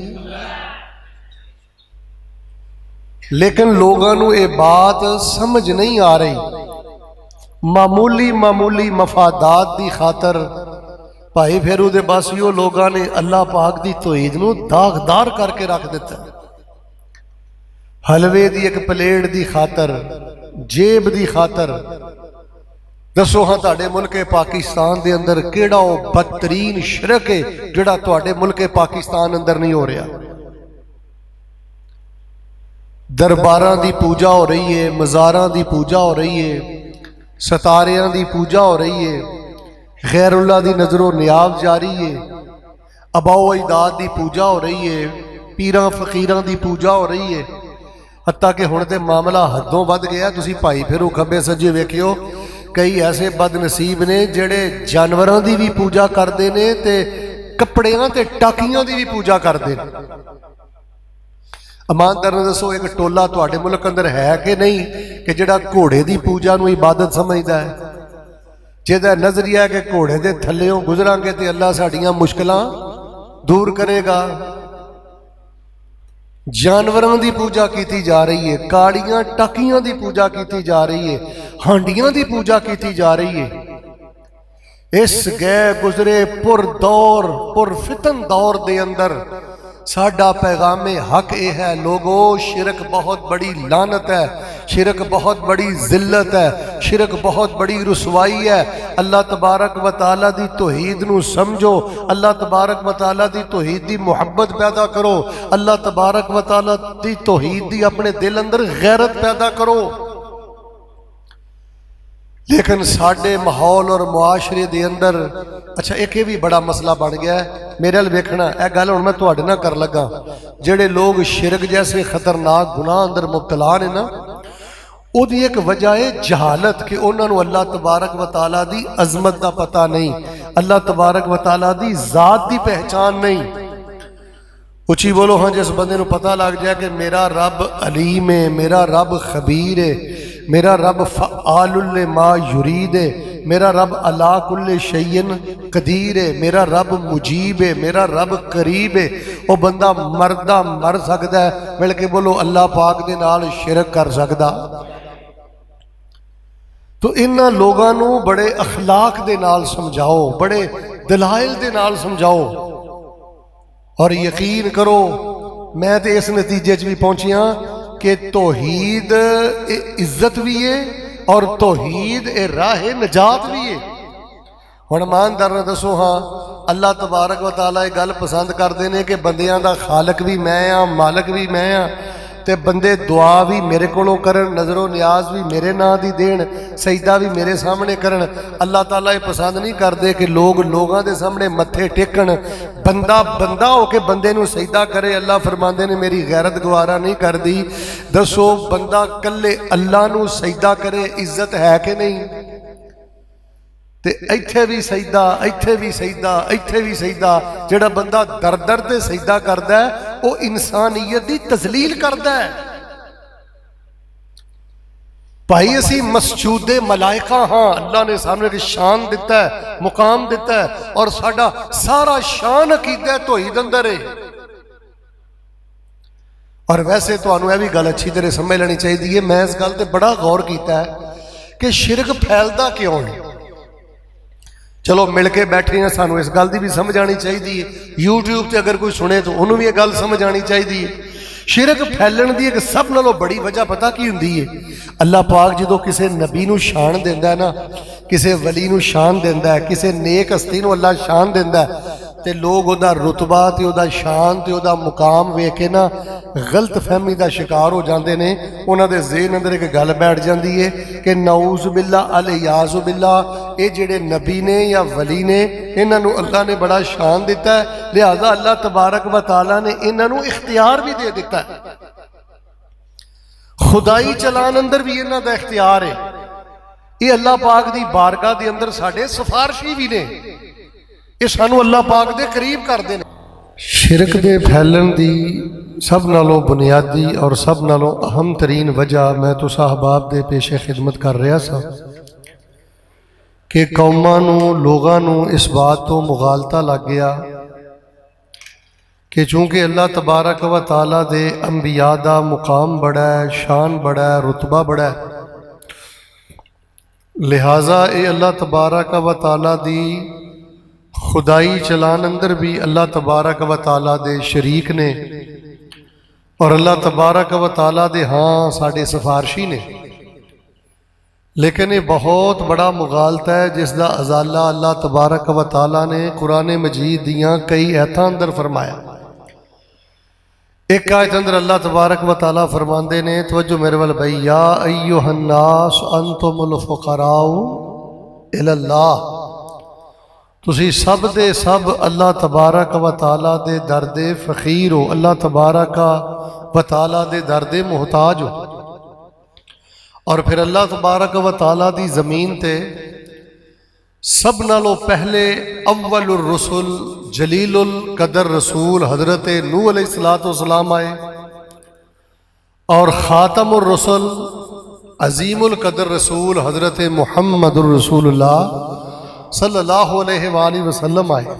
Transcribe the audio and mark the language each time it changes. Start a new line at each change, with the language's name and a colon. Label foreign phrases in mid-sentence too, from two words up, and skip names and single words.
Punjabi: لیکن لوگاں نو یہ بات سمجھ نہیں آ رہی، معمولی مفادات دی خاطر بھائی پھیرو دے باسیو لوگاں نے اللہ پاک دی توحید نو داغدار کر کے رکھ دیتا ہے۔ حلوے دی ایک پلیٹ دی خاطر، جیب دی خاطر۔ دسو ہاں تہاڈے ملک پاکستان دے اندر کیڑا او بدترین شرک ہے جڑا تہاڈے ملک پاکستان اندر نہیں ہو رہا؟ درباراں دی پوجا ہو رہی ہے، مزاراں دی پوجا ہو رہی ہے، ستاریاں دی پوجا ہو رہی ہے، غیر اللہ دی نظر و نیاز جاری ہے، آباء و اجداد دی پوجا ہو رہی ہے، پیراں فقیراں دی پوجا ہو رہی ہے۔ حتیٰ کہ ہن تے معاملہ حدوں ود گیا۔ تسی بھائی پھرو کھبے سجے ویکھیو، کئی ایسے بد نصیب نے جڑے جانوراں دی بھی پوجا کردے نے تے کپڑیاں تے ٹاکیاں دی بھی پوجا کردے نے۔ ایماندار نے دسو ایک ٹولہ تواڈے ملک اندر ہے کہ نہیں کہ جڑا گھوڑے دی پوجا نو عبادت سمجھدا ہے، جہدا نظریہ ہے کہ گھوڑے دے تھلیوں گزراں گے تے اللہ ساڈیاں مشکلاں دور کرے گا۔ جانوراں دی پوجا کیتی جا رہی ہے، کاڑیاں ٹاکیاں دی پوجا کیتی جا رہی ہے، ہانڈیاں دی پوجا کیتی جا رہی ہے۔ اس گئے گزرے پر دور پر فتن دور دے اندر ساڈا پیغام حق یہ ہے، لوگو شرک بہت بڑی لعنت ہے، شرک بہت بڑی ذلت ہے، شرک بہت بڑی رسوائی ہے۔ اللہ تبارک و تعالیٰ دی توحید نو سمجھو، اللہ تبارک و تعالیٰ دی توحید دی محبت پیدا کرو، اللہ تبارک و تعالیٰ دی توحید دی اپنے دل اندر غیرت پیدا کرو۔ لیکن ساڈے ماحول اور معاشرے دے اندر اچھا ایک یہ بھی بڑا مسئلہ بن گیا ہے۔ میرے ال ویکھنا اے گل ہن میں تواڈے نال کر لگا، جڑے لوگ شرک جیسے خطرناک گناہ اندر مبتلا نے نا، او دی ایک وجہ ہے جہالت، کہ انہاں نو اللہ تبارک و تعالیٰ دی عظمت دا پتہ نہیں، اللہ تبارک و تعالیٰ دی ذات دی پہچان نہیں۔ اچھی بولو ہاں، جس بندے نو پتہ لگ جائے کہ میرا رب علیم ہے، میرا رب خبیر ہے، میرا رب
Arabic: فعال لما یرید
Punjabi: ہے، میرا رب
Arabic: علی کل شیء قدیر
Punjabi: ہے، میرا رب مجیب ہے، میرا رب قریب ہے، وہ بندہ مردہ مر سکتا ہے، بلکہ بولو اللہ پاک دے نال شرک کر سکتا۔ تو انہاں لوگاں نو بڑے اخلاق دے نال سمجھاؤ، بڑے دلائل دے نال سمجھاؤ، اور یقین کرو میں تے اس نتیجے چ بھی پہنچیاں کہ توحید عزت بھی ہے اور توحید راہ نجات بھی ہے۔ ہن ایماندار نے دسو ہاں، اللہ تبارک و تعالیٰ یہ گل پسند کرتے ہیں کہ بندیاں دا خالق بھی میں ہاں، مالک بھی میں ہاں، تے بندے دعا بھی میرے کولوں کرن، نظر و نیاز بھی میرے نام دی دین، سجدہ بھی میرے سامنے کرن۔ اللہ تعالیٰ یہ پسند نہیں کرتے کہ لوگ لوگاں دے سامنے متھے ٹیکن، بندہ بندہ ہو کے بندے نو سجدہ کرے۔ اللہ فرماندے نے میری غیرت گوارا نہیں کر دی۔ دسو بندہ کلے اللہ نو سجدہ کرے عزت ہے کہ نہیں؟ تے ایتھے بھی سجدہ، ایتھے بھی سجدہ، ایتھے بھی سجدہ۔ جڑا بندہ در در تے سجدہ کردا ہے وہ انسانیت دی تذلیل کردا ہے۔ بھائی اسی مسجود ملائکہ ہاں، اللہ نے سامنے ایک شان دیتا ہے، مقام دیتا ہے، اور ساڈا سارا شان عقیدہ توحید اندر ہے۔ اور ویسے تو انہوں بھی گل اچھی طرح سمجھ لینی چاہیے، میں اس گل تے بڑا غور کیتا ہے کہ شرک پھیلتا کیوں ہے۔ چلو مل کے بیٹھے ہیں، سانو اس گل دی بھی سمجھ آنی چاہیے، یوٹیوب تے اگر کوئی سنے تو انہوں بھی یہ گل سمجھ آنی چاہیے۔ شرک پھیلن دی ایک سب نالوں بڑی وجہ پتہ کی ہوندی ہے؟ اللہ پاک جدو کسے نبی نو شان دیندا ہے نا، کسے ولی نو شان دیندا ہے، کسے نیک ہستی نو اللہ شان دیندا ہے، تے لوگ او دا رتبہ تے او دا شان تے او دا مقام ویکھ کے نا غلط فہمی دا شکار ہو جاندے نے۔ انہاں دے ذہن اندر ایک گل بیٹھ جاندی ہے کہ
Arabic: نعوذ باللہ الیاذ باللہ،
Punjabi: اے جڑے نبی نے یا ولی نے انہاں نو اللہ نے بڑا شان دیتا ہے، لہذا اللہ تبارک و تعالی نے انہاں نو اختیار بھی دے دیتا ہے، خدائی چلان اندر بھی انہاں دا اختیار ہے۔ یہ اللہ پاک دی بارگاہ دے اندر ساڈے سفارشی بھی نے، یہ سانو اللہ پاک دے قریب کر دے۔ شرک دے پھیلن دی سب نالوں بنیادی اور سب نالوں اہم ترین وجہ میں تو احباب دے پیش خدمت کر رہا سا کہ قوماں نو لوگاں نو اس بات تو مغالطہ لگ گیا کہ چونکہ اللہ تبارک و تعالیٰ دے انبیاء دا مقام بڑا ہے، شان بڑا ہے، رتبہ بڑا ہے، لہٰذا اے اللہ تبارک و تعالیٰ دی خدائی چلان اندر بھی اللہ تبارک و تعالیٰ دے شریک نے، اور اللہ تبارک و تعالیٰ دے ہاں ساڑے سفارشی نے۔ لیکن یہ بہت بڑا مغالطہ ہے جس دا ازالہ اللہ تبارک و تعالیٰ نے قرآن مجید دیاں کئی ایتھاں اندر فرمایا۔ ایک آیت اندر اللہ تبارک و تعالیٰ فرماندے نے، توجہ میرے وال بھائی،
Arabic: یا ایہا الناس انتم الفقراء الی اللہ،
Punjabi: تسی سب دے سب اللہ تبارک و تعالیٰ دے درد فقیر ہو، اللہ تبارک و تعالیٰ دے درد محتاج ہو۔ اور پھر اللہ تبارک و تعالیٰ دی زمین تے سب نالوں پہلے
Arabic: اول الرسل
Punjabi: جلیل القدر رسول حضرت نوح
Arabic: علیہ السلام
Punjabi: آئے، اور
Arabic: خاتم الرسل
Punjabi: عظیم القدر رسول حضرت محمد الرسول اللہ
Arabic: صلی اللہ علیہ وآلہ وسلم
Punjabi: آئے۔